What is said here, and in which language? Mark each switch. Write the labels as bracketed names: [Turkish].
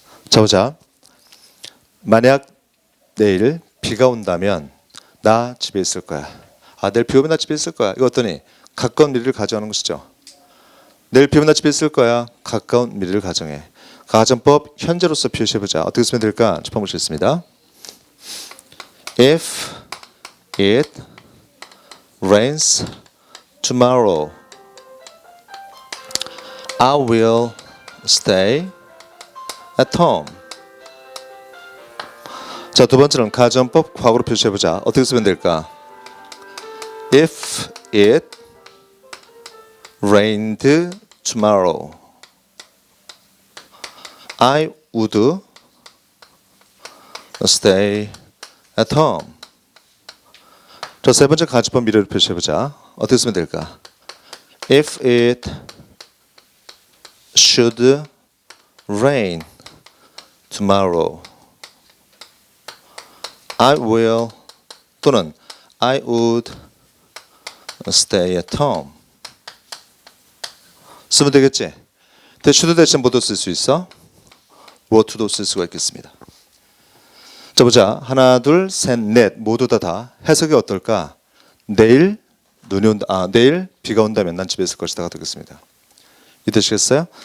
[Korean] 자 보자. 만약 내일 비가 온다면 나 집에 있을 거야. 내일 비 오면 나 집에 있을 거야. 이거 어떠니? 가까운 미래를 가정하는 것이죠. 내일 비 오면 나 집에 있을 거야. 가까운 미래를 가정해. 가정법 현재로서 표시해보자. 어떻게 쓰면 될까? 짚어보시겠습니다. [English] If it rains tomorrow, I will stay at home. [Korean] 자, 두 번째는 가정법 과거로 표시해보자. 어떻게 쓰면 될까? [English] If it rained tomorrow, I would stay at home. [Korean] 자, 세 번째 가정법 미래를 표시해보자. 어떻게 쓰면 될까? [English] If it should rain tomorrow, I will [Korean] 또는 [English] I would stay at home. [Korean] 쓰면 되겠지? 근데 should 대신 뭐도 쓸 수 있어? would도 쓸 수가 있겠습니다. 자 보자. 하나 둘 셋 넷 모두 다 해석이 어떨까? 내일 눈이 온다. 내일 비가 온다면 난 집에 있을 것이다가 되겠습니다. 이해되시겠어요?